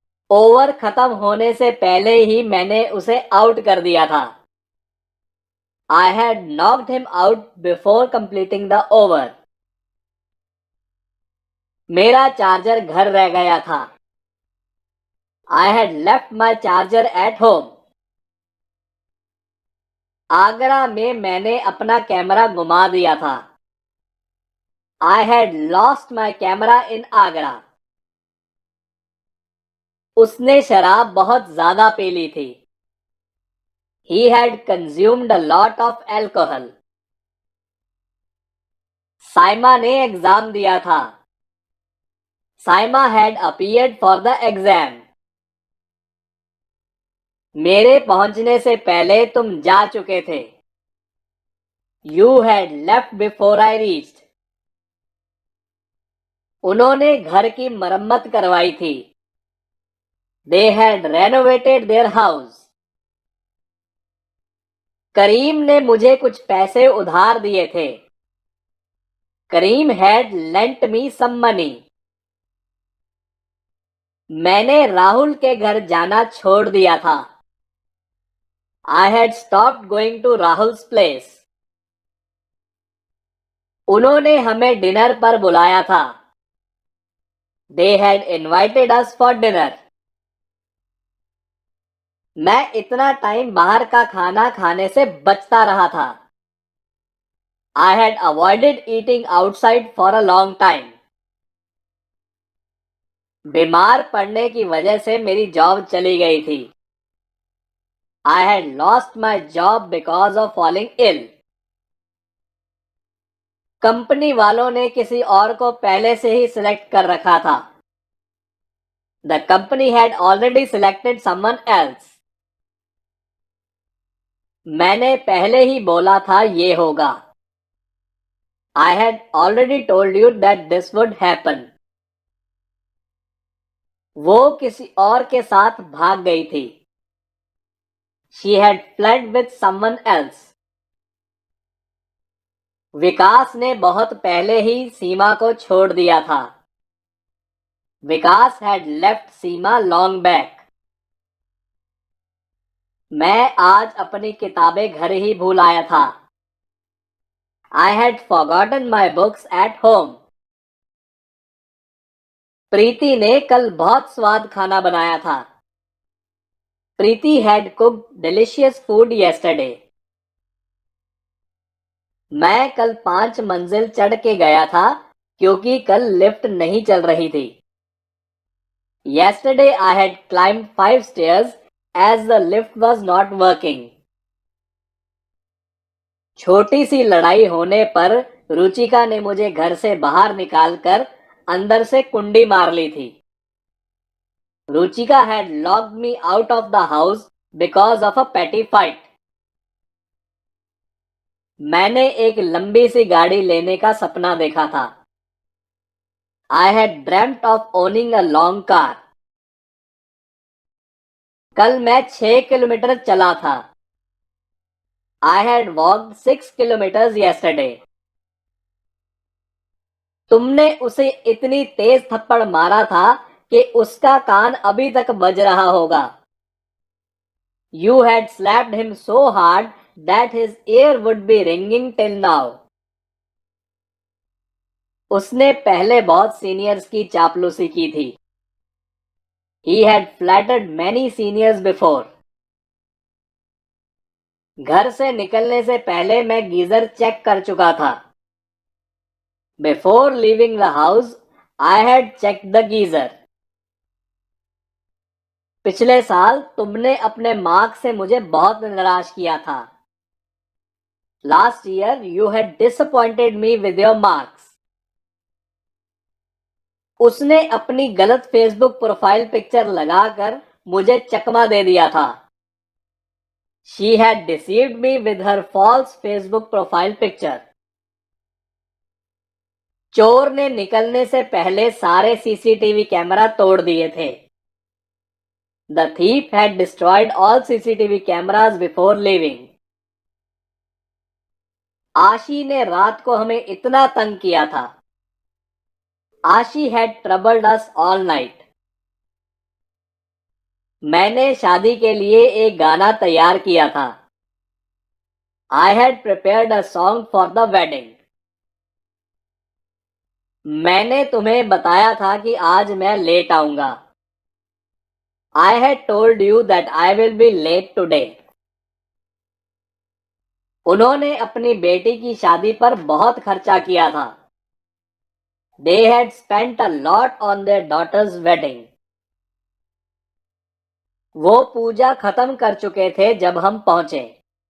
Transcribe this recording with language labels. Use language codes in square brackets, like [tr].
[hi] Over खत्म होने से पहले ही मैंने उसे आउट कर दिया था। [en] I had knocked him out before completing the over. [hi] मेरा चार्जर घर रह गया था। [en] I had left my charger at home. [hi] Agra में मैंने अपना कैमरा गुमा दिया था। [en] I had lost my camera in Agra. [hi] उसने शराब बहुत ज्यादा पी ली थी। [en] He had consumed a lot of alcohol. [hi] Saima ने एग्जाम दिया था। [en] Saima had appeared for the exam. [hi] मेरे पहुंचने से पहले तुम जा चुके थे। [en] You had left before I reached. [hi] उन्होंने घर की मरम्मत करवाई थी। [en] They had renovated their house. [hi] करीम ने मुझे कुछ पैसे उधार दिए थे। [en] Karim had lent me some money. [hi] मैंने राहुल के घर जाना छोड़ दिया था। [en] I had stopped going to Rahul's place. [hi] उन्होंने हमें डिनर पर बुलाया था। [en] They had invited us for dinner. [hi] मैं इतना टाइम बाहर का खाना खाने से बचता रहा था। [en] I had avoided eating outside for a long time. [hi] बीमार पड़ने की वजह से मेरी जॉब चली गई थी। [en] I had lost my job because of falling ill. [hi] Company वालों ने किसी और को पहले से ही सिलेक्ट कर रखा था। [en] The company had already selected someone else. [hi] मैंने पहले ही बोला था ये होगा। [en] I had already told you that this would happen. [hi] वो किसी और के साथ भाग गई थी। [en] She had fled with someone else. [hi] विकास ने बहुत पहले ही सीमा को छोड़ दिया था। [en] Vikas had left Seema long back. [hi] मैं आज अपनी किताबें घर ही भूल आया था। [en] I had forgotten my books at home. [hi] प्रीति ने कल बहुत स्वाद खाना बनाया था। [en] Preeti had cooked delicious food yesterday. [hi] मैं कल 5 मंजिल चढ़ के गया था क्योंकि कल लिफ्ट नहीं चल रही थी। [en] Yesterday I had climbed 5 stairs as the lift was not working. [hi] छोटी सी लड़ाई होने पर रुचिका ने मुझे घर से बाहर निकालकर अंदर से कुंडी मार ली थी। [en] Ruchika had locked me out of the house because of a petty fight. [hi] मैंने एक लंबी सी गाड़ी लेने का सपना देखा था। [en] I had dreamt of owning a long car. [hi] कल मैं 6 किलोमीटर चला था। [en] I had walked 6 kilometers yesterday. [hi] तुमने उसे इतनी तेज थप्पड़ मारा था कि उसका कान अभी तक बज रहा होगा। [en] You had slapped him so hard that his ear would be ringing till now. [hi] उसने पहले बहुत सीनियर्स की चापलूसी की थी। [en] He had flattered many seniors before. [hi] घर से निकलने से पहले मैं गीजर चेक कर चुका था। [en] Before leaving the house, I had checked the geyser. [hi] पिछले साल तुमने अपने मार्क्स से मुझे बहुत निराश किया था। [en] Last year you had disappointed me with your marks. [hi] उसने अपनी गलत फेसबुक प्रोफाइल पिक्चर लगाकर मुझे चकमा दे दिया था। [en] She had deceived me with her false Facebook profile picture. [hi] चोर ने निकलने से पहले सारे सीसीटीवी कैमरा तोड़ दिए थे। [en] The thief had destroyed all CCTV cameras before leaving. [hi] आशी ने रात को हमें इतना तंग किया था। [en] Aashi had troubled us all night. [hi] मैंने शादी के लिए एक गाना तैयार किया था। [en] I had prepared a song for the wedding. [hi] मैंने तुम्हें बताया था कि आज मैं लेट आऊंगा। [en] I had told you that I will be late today. [hi] उन्होंने अपनी बेटी की शादी पर बहुत खर्चा किया था। [en] They had spent a lot on their daughter's wedding. [hi] वो पूजा खत्म कर चुके थे जब हम पहुंचे।